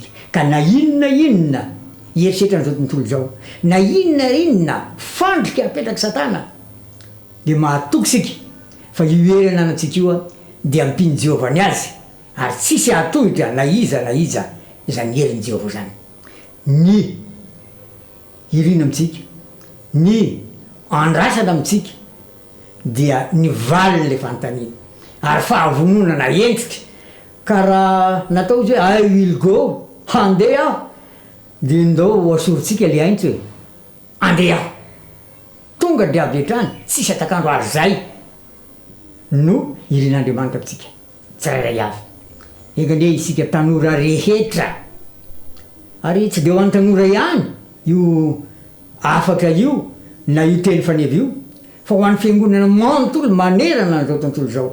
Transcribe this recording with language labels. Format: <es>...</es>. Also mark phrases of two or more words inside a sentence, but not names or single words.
<mg>Ka na inona herisetra n'izao tontolo zao, na inona fandrika apetraka Satana, dia mahatoky sika fa io herina anantsika io dia ampiny Jehovah ny azy ary tsisy atohitra na iza izany herin'i Jehovah zany. Ny irina amintsika, ny andrasana amintsika dia ny valiny le fanontaniana ary fahavononana entitra. Ka raha natao izy hoe</mg> <en>I will go,</en> <mg>handeha aho, dia ndao asorintsika le aintso hoe andeha aho, tonga dia avy hatrany, tsisy atakandro ary zay no irin'Andriamanitra amintsika tsirairay avy. Ekandeha isika tanora rehetra, ary tsy dia ho an'ny tanora ihany io afaka io na io teny fanevy io, fa ho an'ny fiangonana manontolo manerana n'izao tontolo zao.</mg>